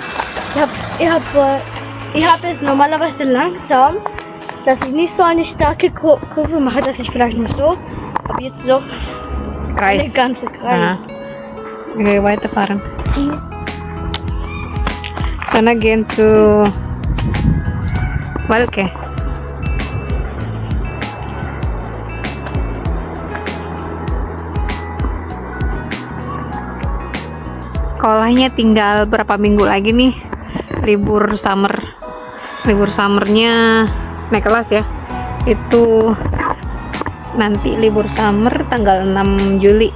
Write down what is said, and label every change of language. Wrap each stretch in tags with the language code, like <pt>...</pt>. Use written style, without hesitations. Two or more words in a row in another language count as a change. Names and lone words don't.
<de>Ich hab es normalerweise langsam, dass ich nicht so eine starke Kurve mache, dass ich vielleicht nur so, aber jetzt so eine Kreis. ganze Kreis. Okay, weiterfahren. Dann gehen zu Walke.</de> <id>Sekolahnya tinggal berapa minggu lagi nih, libur summernya naik kelas ya, itu nanti libur summer tanggal 6 Juli.</id>